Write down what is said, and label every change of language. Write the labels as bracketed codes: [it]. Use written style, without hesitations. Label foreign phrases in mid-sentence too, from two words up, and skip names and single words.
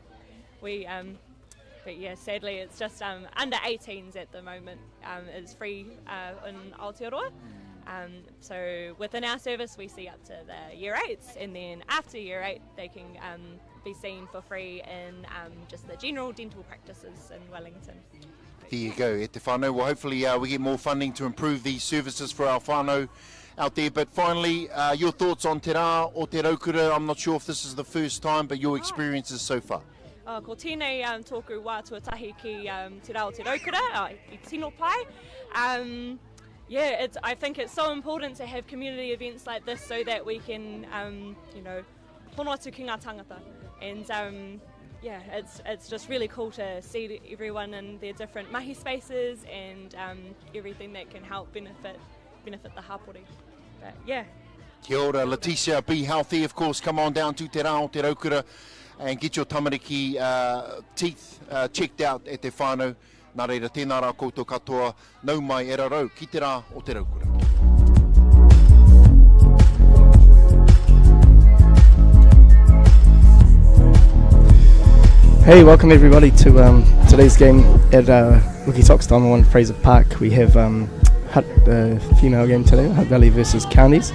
[en] But yeah, sadly it's just under 18s at the moment. It's free in Aotearoa. So within our service we see up to the year 8s, and then after year 8 they can be seen for free in just the general dental practices in Wellington. There you go, [mi] e te whānau. [en] Well, hopefully we get more funding to improve these services for our whānau out there. But finally, your thoughts on te rā o te raukura. I'm not sure if this is the first time, but your experiences so far. [mi] Ko tēnei tōku wā tuatahi ki te rao te raukura, I tino pai. [en] I think it's so important to have community events like this so that we can, [mi] tono atu ki ngā tangata. [en] And it's just really cool to see everyone in their different mahi spaces and everything that can help benefit the hapori. But yeah. [mi] Kia ora, [en] Leticia, be healthy, of course. Come on down to te rao, te raukura, and get your tamariki teeth checked out at te whānau. [mi] Nā reira, tēnā rā koutou katoa, nau mai e rarau, ki te rā o te raukura. [en] Hey, welcome everybody to today's game at Wiki Sox Time on Fraser Park. We have Hutt female game today, Hutt Valley versus Counties.